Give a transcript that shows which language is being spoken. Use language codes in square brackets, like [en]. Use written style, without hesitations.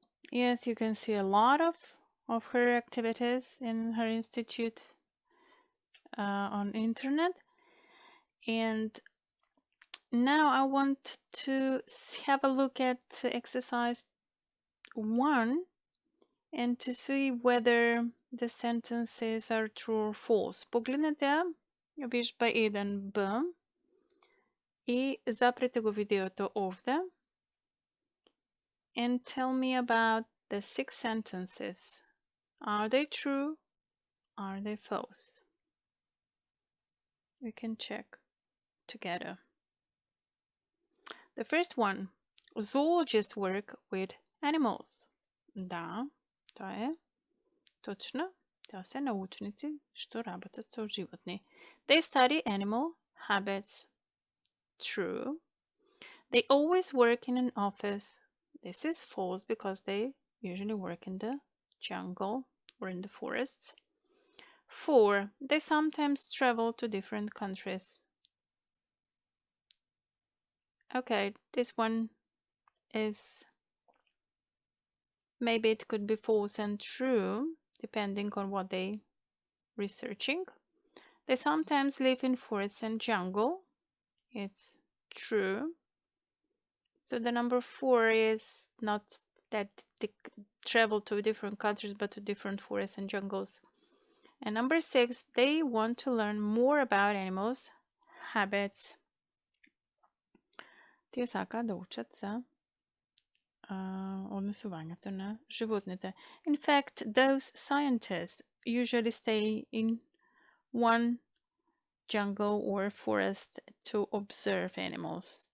[en] Yes, you can see a lot of her activities in her institute on internet. And now I want to have a look at exercise 1 and to see whether the sentences are true or false. [mk] Погледнете ја, вежба 1b и запрете го видеото овде [en] and tell me about the 6 sentences. Are they true? Are they false? We can check together. The first one, zoologists work with animals. [mk] Да, тоа е точно. Тоа се научници што работат со животни. [en] They study animal habits. True. They always work in an office. This is false because they usually work in the jungle or in the forests. 4. They sometimes travel to different countries. Okay, this one is Maybe it could be false and true, depending on what they researching. They sometimes live in forests and jungle. It's true. So the number 4 is not that they travel to different countries, but to different forests and jungles. And number 6, they want to learn more about animals' habits. [mk] Тие сакаат да учат за однесувањето на животните. [en] In fact, those scientists usually stay in one jungle or forest to observe animals.